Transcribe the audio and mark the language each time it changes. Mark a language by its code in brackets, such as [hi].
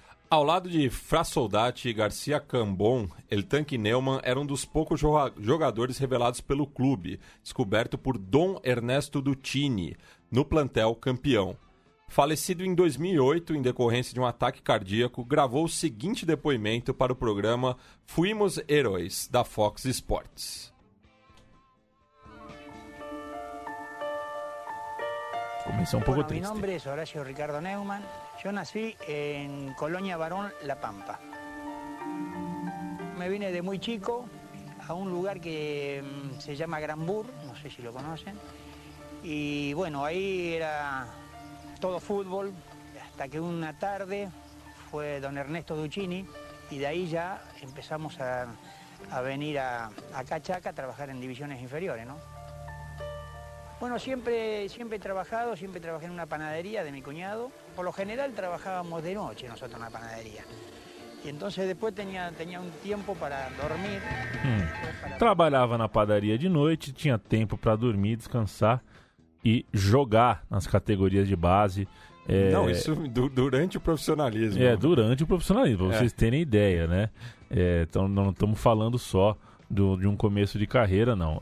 [pt] Ao lado de Frasoldati e Garcia Cambon, El Tanque Neumann era um dos poucos jogadores revelados pelo clube, descoberto por Dom Ernesto Duttini, no plantel campeão. Falecido em 2008 em decorrência de um ataque cardíaco, gravou o seguinte depoimento para o programa Fuimos Heróis, da Fox Sports. [es] Mi nombre es Horacio Ricardo Neumann. Yo nací en Colonia Barón, La Pampa. Me vine de muy chico a un lugar que se llama Granbur, no sé si lo conocen. Y bueno, ahí era todo fútbol, hasta que una tarde fue don Ernesto Duttini y de ahí ya empezamos a venir a Chaca a trabajar en divisiones inferiores, ¿no? Bueno, siempre he trabajado, siempre trabajé en una panadería de mi cuñado. Por lo general trabajábamos de noche nosotros en la panadería. [pt] E entonces depois tinha um tempo para dormir. Trabalhava na padaria de noite, tinha tempo para dormir, descansar e jogar nas categorias de base. Não, isso durante o profissionalismo. Durante o profissionalismo, para vocês terem ideia, né? Então não estamos falando só de um começo de carreira, não.